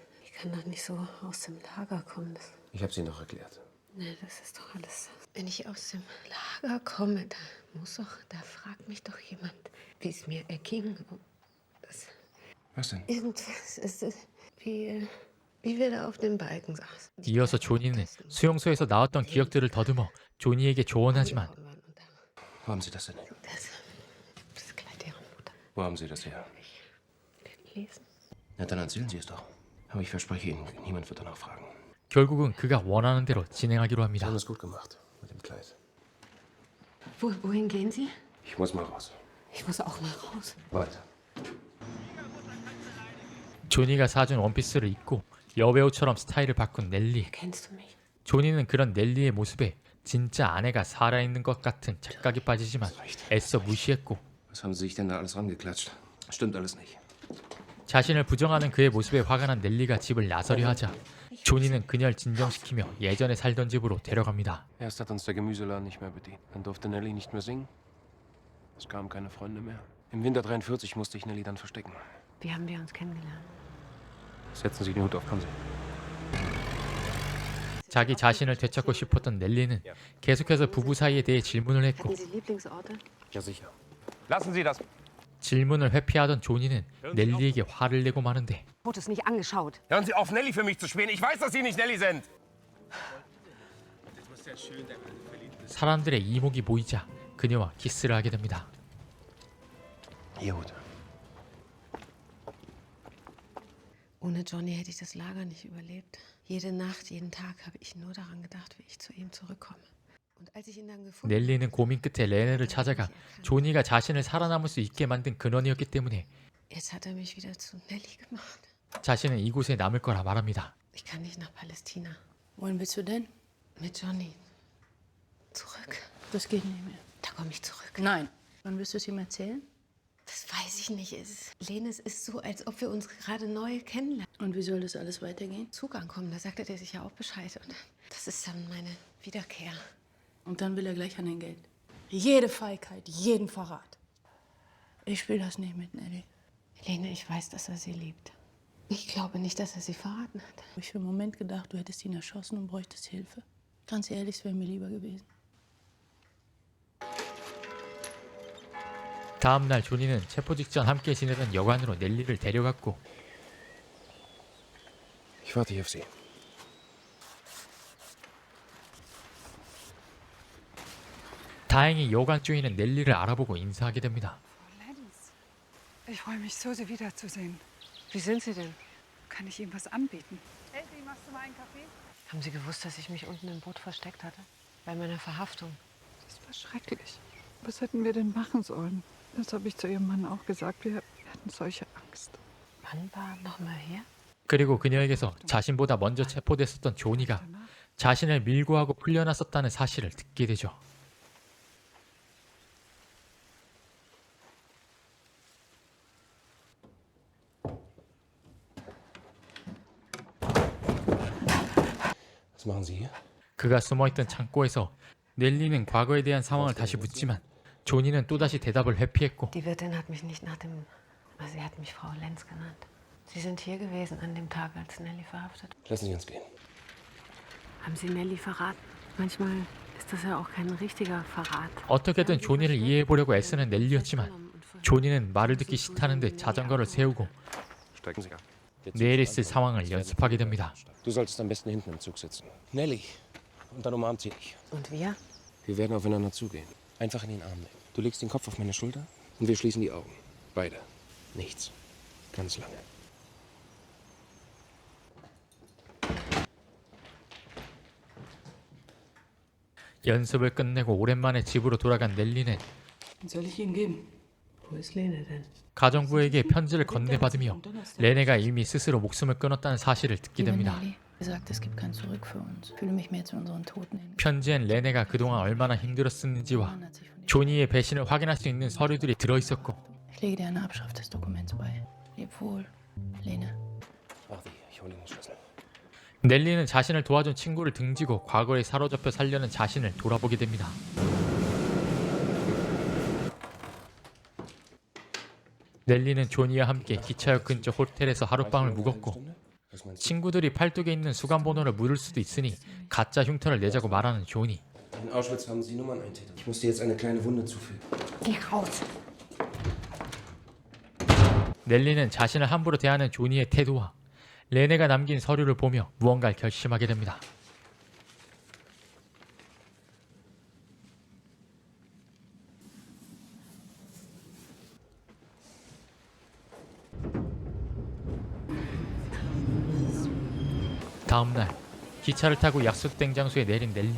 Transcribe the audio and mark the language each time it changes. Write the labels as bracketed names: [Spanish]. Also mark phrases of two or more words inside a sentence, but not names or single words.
[German] Ich kann doch nicht so aus dem Lager kommen. Ich habe es Ihnen doch erklärt. Nee, das ist doch alles. Wenn ich aus dem Lager komme, da fragt mich doch jemand, wie es mir erging. Was denn? Irgendwas ist es, wie wir da auf dem Balken saßen. [Korean] 이어서 조니는 수용소에서 나왔던 기억들을 더듬어 조니에게 조언하지만 [German] Wo haben Sie das denn? Das Kleid ihrer Mutter Wo haben Sie das her? gelesen. Na, dann erzählen Sie es doch. Aber ich verspreche Ihnen, niemand wird danach fragen. [Korean] 결국은 그가 원하는 대로 진행하기로 [German] Sie [Korean] 합니다. [German] haben es gut gemacht mit dem Kleid. Wohin gehen Sie? Ich muss mal raus. Ich muss auch mal raus. Weiter. [Korean] 조니가 사준 원피스를 입고 여배우처럼 스타일을 바꾼 넬리. [German] Kennst du mich? [Korean] 조니는 그런 넬리의 모습에 진짜 아내가 살아있는 것 같은 착각에 빠지지만 애써 무시했고 [German] Was haben Sie sich denn da alles rangeklatscht? Stimmt alles nicht. [Korean] 자신을 부정하는 그의 모습에 화가 난 넬리가 집을 나서려 하자 조니는 그녀를 진정시키며 예전에 살던 집으로 데려갑니다. [German] Erst hat uns der Gemüseladen nicht mehr bedient. Dann durfte Nelly nicht mehr singen. Es kamen keine Freunde mehr. Im Winter 43 musste ich Nelly dann verstecken. Wie haben wir uns kennengelernt? Setzen Sie den Hut auf, kommen Sie. [Korean] 자기 자신을 되찾고 싶었던 넬리는 계속해서 부부 사이에 대해 질문을 했고 [German] Hatten Sie Lieblingsorte? Ja, sicher. Lassen Sie das. [Korean] 질문을 회피하던 조니는 넬리에게 화를 내고 마는데 [German] Fotos nicht angeschaut. Hören Sie auf, Nelly für mich zu spielen. Ich weiß, dass Sie nicht Nelly sind. [Korean] 사람들의 이목이 모이자 그녀와 키스를 하게 됩니다. [German] Ihr Hut. Ohne Johnny hätte ich das Lager nicht überlebt. Jede Nacht, jeden Tag habe ich nur daran gedacht, wie ich zu ihm zurückkomme. Und als ich ihn dann gefunden [Korean] 넬리는 고민 끝에 레네를 찾아가 조니가 자신을 살아남을 수 있게 만든 근원이었기 때문에 [German] Jetzt hat er mich wieder zu Nelly gemacht. [Korean] 자신은 이곳에 남을 거라 말합니다. [German] Ich kann nicht nach Palästina. Wohin willst du denn? Mit Johnny. Zurück. Das geht nicht mehr. Da komme ich zurück. Nein. Wann wirst du es ihm erzählen? Das weiß ich nicht. Lene, es ist so, als ob wir uns gerade neu kennenlernen. Und wie soll das alles weitergehen? Zugang kommen, da sagte der sich ja auch Bescheid. Und das ist dann meine Wiederkehr. Und dann will er gleich an dein Geld. Jede Feigheit, jeden Verrat. Ich spiele das nicht mit, Nelly. Lene, ich weiß, dass er sie liebt. Ich glaube nicht, dass er sie verraten hat. Hab ich für einen Moment gedacht, du hättest ihn erschossen und bräuchtest Hilfe. Ganz ehrlich, es wäre mir lieber gewesen. [Korean] 다음 날 조니는 체포 직전 함께 지내던 여관으로 넬리를 데려갔고 [German] Ich warte hier auf Sie. [Korean] 다행히 여관 주인은 넬리를 알아보고 인사하게 됩니다. [German] Lenz, ich freue mich so, Sie wiederzusehen. Wie sind Sie denn? Kann ich Ihnen was anbieten? Elsie, machst du mal einen Kaffee? Haben Sie gewusst, dass ich mich unten im Boot versteckt hatte? Bei meiner Verhaftung. Das war schrecklich. Was hätten wir denn machen sollen? Das habe ich zu Ihrem Mann auch gesagt. Wir hatten solche Angst. Wann war noch mal her? [Korean] 그리고 그녀에게서 자신보다 먼저 체포됐었던 조니가 자신을 밀고하고 풀려났었다는 사실을 듣게 되죠. [German] Was machen Sie hier? [Korean] 그가 숨어있던 창고에서 넬리는 과거에 대한 상황을 다시 묻지만 조니는 또다시 대답을 회피했고 [German] Die Wirtin hat mich nicht nach dem... Sie hat mich Frau Lenz genannt. Sie sind hier gewesen an dem Tag, als Nelly verhaftet. Lassen Sie uns gehen. Haben Sie Nelly verraten? Manchmal ist das ja auch kein richtiger Verrat. [Korean] 어떻게든 조니를 이해해보려고 애쓰는 넬리였지만 조니는 말을 듣기 싫다는 듯 자전거를 세우고 [German] Steigen Sie ab. [Korean] 내일 있을 상황을 연습하게 됩니다. [German] Du solltest am besten hinten im Zug sitzen. Nelly. Und dann umarmt sie dich. Und wir? Wir werden aufeinander zugehen. Einfach in den Arm nehmen. Du legst den Kopf auf meine Schulter und wir schließen die Augen. Beide. Nichts. Ganz lange. [Korean] 연습을 끝내고 오랜만에 집으로 돌아간 넬리는 [German] Soll ich Ihnen geben? Wo ist Lene denn? [Korean] 가정부에게 편지를 건네받으며 레네가 이미 스스로 목숨을 끊었다는 사실을 듣게 됩니다. [German] gesagt, es gibt kein Zurück für uns. Ich fühle mich mehr zu unseren Toten hin. [Korean] 편지엔 레네가 그동안 얼마나 힘들었는지와 조니의 배신을 확인할 수 있는 서류들이 들어있었고 [German] Ich lege dir eine Abschrift des Dokuments bei. Leb wohl, Lene. Warte hier, ich hole den Schlüssel. [Korean] 넬리는 자신을 도와준 친구를 등지고 과거에 사로잡혀 살려는 자신을 돌아보게 됩니다. 넬리는 조니와 함께 기차역 근처 호텔에서 하룻밤을 묵었고 친구들이 팔뚝에 있는 수감번호를 물을 수도 있으니 가짜 흉터를 내자고 말하는 조니. [German] In Auschwitz haben sie Nummern eintätowiert. Ich musste jetzt eine kleine Wunde zufügen. Geh raus. [Korean] 넬리는 자신을 함부로 대하는 조니의 태도와 레네가 남긴 서류를 보며 무언가를 결심하게 됩니다. 다음날 기차를 타고 약속된 장소에 내린 넬리.